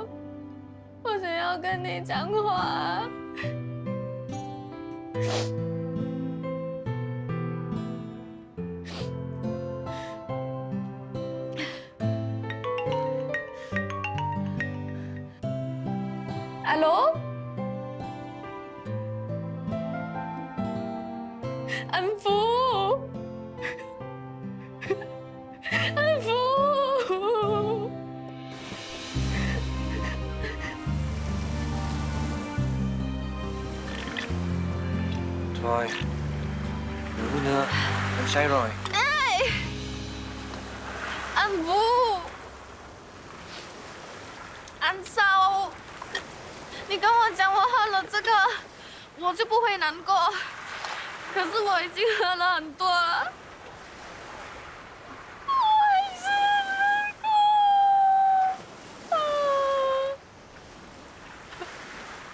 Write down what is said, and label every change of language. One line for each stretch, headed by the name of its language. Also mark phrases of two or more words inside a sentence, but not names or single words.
Chinese: 我想要跟你讲话。Alo， 安福，安福。
Vietnamese: Thôi, đừng nữa, em say rồi. Ê! Anh Vũ! Anh sao?
Chinese: 你跟我讲我喝了这个，我就不会难过。可是我已经喝了很多了。我还是难过。